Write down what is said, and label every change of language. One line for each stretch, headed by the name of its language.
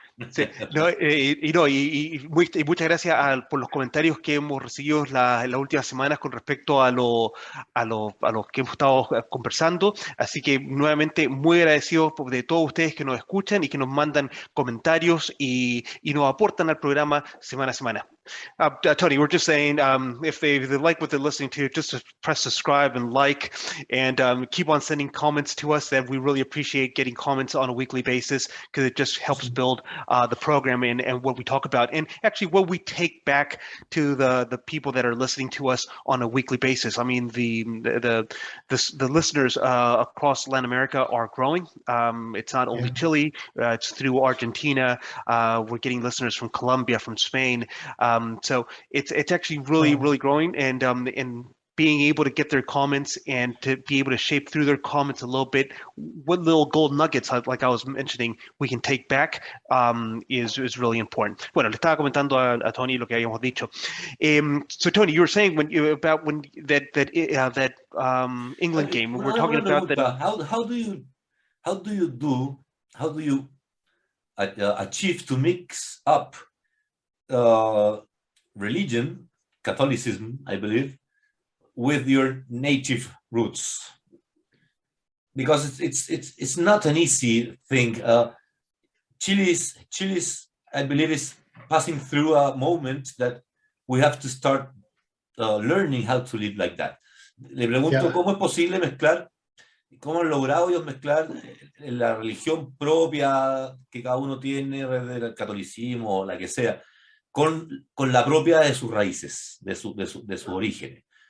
Spanish: Sí, y muchas gracias por los comentarios que hemos recibido en las últimas semanas con respecto a lo que hemos estado conversando. Así que nuevamente muy agradecidos de todos ustedes que nos escuchan y que nos mandan comentarios y nos aportan al programa semana a semana.
English: Tony, we're just saying, if they like what they're listening to, just press subscribe and like, and keep on sending comments to us. That we really appreciate getting comments on a weekly basis, because it just helps build the program and what we talk about, and actually what we take back to the people that are listening to us on a weekly basis. I mean, the listeners across Latin America are growing. It's not only Chile, it's through Argentina. We're getting listeners from Colombia, from Spain. So it's actually really growing, and being able to get their comments and to be able to shape through their comments a little bit, what little gold nuggets, like I was mentioning, we can take back is really important.
Spanish: Bueno, le estaba comentando a Tony lo que habíamos dicho.
English: So Tony, you were saying about that England game. We're talking about that. How do you achieve to mix up religion, Catholicism, I believe, with your native roots? Because it's not an easy thing. Chile's, I believe, is passing through a moment that we have to start learning how to live like that.
Spanish: Le pregunto cómo es posible mezclar, cómo han logrado ellos mezclar la religión propia que cada uno tiene, desde el catolicismo o la que sea, con la propia de sus raíces, de su origen.